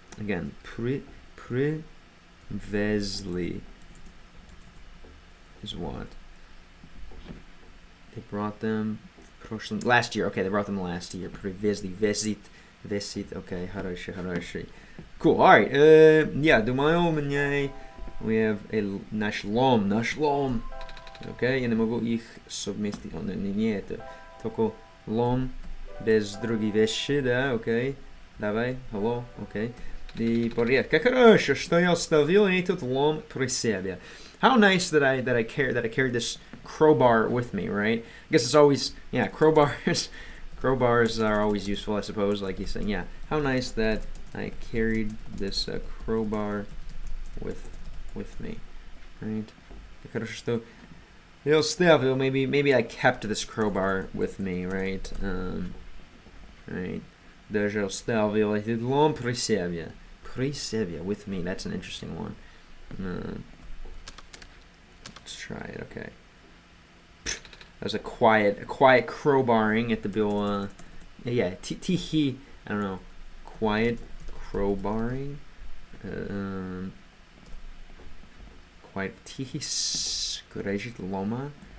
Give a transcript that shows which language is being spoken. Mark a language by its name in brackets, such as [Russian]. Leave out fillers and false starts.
[English] Again, [Russian] привезли [English] is what? They brought them last year. Okay, they brought them last year. [Russian] Привезли, visit. Okay, хороший. [English] Cool. All right. [Russian] Yeah, думаю, у меня [English] we have a [Russian] наш лом. Okay, я не могу их совместить. Не это. Только лом без других вещей, да? Okay. Давай. Hello. Okay. И порядок. Как хорошо, что я оставил этот лом при себе. [English] How nice that I carried this crowbar with me, right? I guess it's always, yeah, crowbars are always useful, I suppose, like he's saying, yeah. How nice that I carried this crowbar with me, right? [Russian] Хорошо, что я оставил, [English] maybe I kept this crowbar with me, right? Right. [Russian] Даже оставил этот лом при себе. [English] With me. That's an interesting one. Let's try it. Okay. That was a quiet crowbarring at the Bill Yeah, tihi, I don't know, quiet crowbarring. [Russian] Quiet tihi skrejit loma.